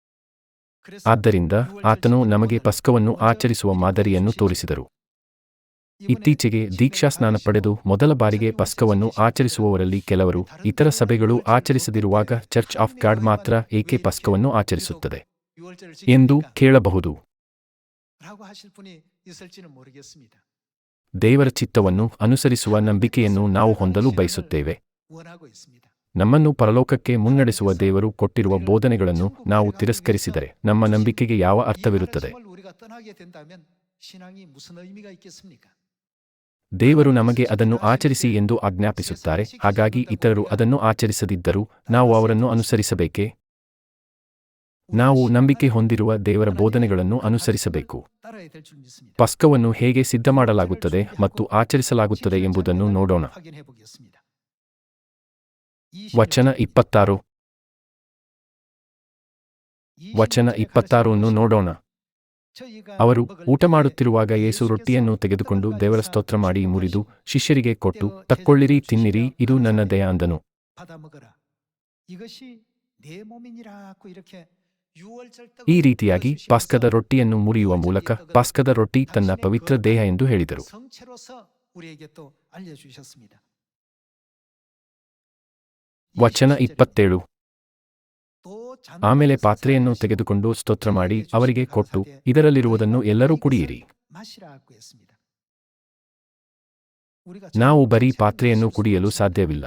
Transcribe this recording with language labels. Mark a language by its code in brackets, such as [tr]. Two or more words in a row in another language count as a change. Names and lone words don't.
[kn] ಆದ್ದರಿಂದ ಆತನು ನಮಗೆ ಪಸ್ಕವನ್ನು ಆಚರಿಸುವ ಮಾದರಿಯನ್ನು ತೋರಿಸಿದರು. ಇತ್ತೀಚೆಗೆ ದೀಕ್ಷಾಸ್ನಾನ ಪಡೆದು ಮೊದಲ ಬಾರಿಗೆ ಪಸ್ಕವನ್ನು ಆಚರಿಸುವವರಲ್ಲಿ ಕೆಲವರು ಇತರ ಸಭೆಗಳು ಆಚರಿಸದಿರುವಾಗ ಚರ್ಚ್ ಆಫ್ ಗಾಡ್ ಮಾತ್ರ ಏಕೆ ಪಸ್ಕವನ್ನು ಆಚರಿಸುತ್ತದೆ ಎಂದು ಕೇಳಬಹುದು. [ko] 라고 하실 분이 있을지는 모르겠습니다. [kn] ದೇವರ ಚಿತ್ತವನ್ನು ಅನುಸರಿಸುವ ನಂಬಿಕೆಯನ್ನು ನಾವು ಹೊಂದಲು ಬಯಸುತ್ತೇವೆ. [ko] 원하고 있습니다. [kn] ನಮ್ಮನ್ನು ಪರಲೋಕಕ್ಕೆ ಮುನ್ನಡೆಸುವ ದೇವರು ಕೊಟ್ಟಿರುವ ಬೋಧನೆಗಳನ್ನು ನಾವು ತಿರಸ್ಕರಿಸಿದರೆ ನಮ್ಮ ನಂಬಿಕೆಗೆ ಯಾವ ಅರ್ಥವಿರುತ್ತದೆ? [ko] 이 말씀을 우리가 떠나게 된다면 신앙이 무슨 의미가 있겠습니까? [kn] ದೇವರು ನಮಗೆ ಅದನ್ನು ಆಚರಿಸಿ ಎಂದು ಆಜ್ಞಾಪಿಸುತ್ತಾರೆ. ಹಾಗಾಗಿ ಇತರರು ಅದನ್ನು ಆಚರಿಸದಿದ್ದರೂ ನಾವು ಅವರನ್ನು ಅನುಸರಿಸಬೇಕೇ? ನಾವು ನಂಬಿಕೆ ಹೊಂದಿರುವ ದೇವರ ಬೋಧನೆಗಳನ್ನು ಅನುಸರಿಸಬೇಕು. [ko] 따라야 될 줄 믿습니다. [kn] ಪಸ್ಕವನ್ನು ಹೇಗೆ ಸಿದ್ಧಮಾಡಲಾಗುತ್ತದೆ ಮತ್ತು ಆಚರಿಸಲಾಗುತ್ತದೆ ಎಂಬುದನ್ನು ನೋಡೋಣ. [ko] 확인해 보겠습니다. [kn] ವಚನ 26. ವಚನ 26 ನೋಡೋಣ. ಅವರು ಊಟ ಮಾಡುತ್ತಿರುವಾಗ ಯೇಸು ರೊಟ್ಟಿಯನ್ನು ತೆಗೆದುಕೊಂಡು ದೇವರ ಸ್ತೋತ್ರ ಮಾಡಿ ಮುರಿದು ಶಿಷ್ಯರಿಗೆ ಕೊಟ್ಟು, ತಕ್ಕೊಳ್ಳಿರಿ, ತಿನ್ನಿರಿ, ಇದು ನನ್ನ ದೇಹ ಅಂದನು. [ko] 받아 먹어라. 이것이 내 몸이니라고 이렇게 [kn] ಈ ರೀತಿಯಾಗಿ ಪಾಸ್ಕದ ರೊಟ್ಟಿಯನ್ನು ಮುರಿಯುವ ಮೂಲಕ ಪಾಸ್ಕದ ರೊಟ್ಟಿ ತನ್ನ ಪವಿತ್ರ ದೇಹ ಎಂದು ಹೇಳಿದರು. [ko] 성체로서 우리에게 또 알려 주셨습니다. [kn] ವಚನ 27. ಆಮೇಲೆ ಪಾತ್ರೆಯನ್ನು ತೆಗೆದುಕೊಂಡು ಸ್ತೋತ್ರ ಮಾಡಿ ಅವರಿಗೆ ಕೊಟ್ಟು, ಇದರಲ್ಲಿರುವುದನ್ನು ಎಲ್ಲರೂ ಕುಡಿಯಿರಿ. ನಾವು ಬರೀ ಪಾತ್ರೆಯನ್ನು ಕುಡಿಯಲು ಸಾಧ್ಯವಿಲ್ಲ.